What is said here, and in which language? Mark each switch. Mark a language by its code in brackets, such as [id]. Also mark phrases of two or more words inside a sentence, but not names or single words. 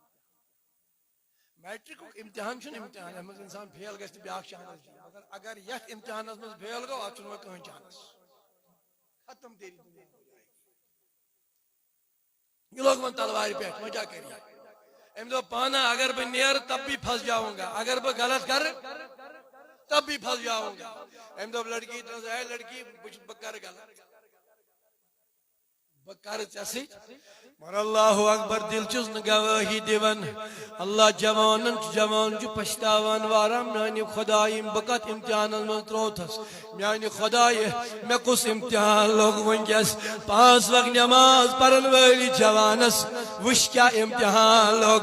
[ks] میٹرک امتحان چھُنہٕ امتحان یتھ منٛز انسان فیل گژھِ تہٕ بیاکھ چانس دی مگر اگر یتھ امتحانس منٛز فیل گوٚو اتھ چھُنہٕ وۄنۍ کٕہٕنۍ چانس [ur] ختم تیری دنیا یہ لوگ [ks] وۄنۍ تلوارِ پٮ۪ٹھ وۄنۍ کیٛاہ کری أمۍ دوٚپ پانا اگر بہٕ نیرٕ [ur] تب بھی پھنس جاؤں گا [ks] اگر بہٕ غلط کرٕ [ur] تب بھی پھنس جاؤں گا [ks] أمۍ دوٚپ لڑکی اے لڑکی بہٕ کرٕ غلط بہٕ کرٕ ژےٚ سۭتۍ مگر [ar] اللہ اکبر [ks] دل چھُس نہٕ گوٲہی دِوان اللہ جوان چھُ پشتاوان واریاہ میانہِ خۄدایہِ بہٕ کتھ امتحانن منٛز ترووتھس میانہِ خۄدایہِ مےٚ کُس امتحان لوٚگ وٕنکیٚس 5 وقت نماز پرن وٲلِس جوانس وٕچھ کیٛاہ امتحان لوٚگ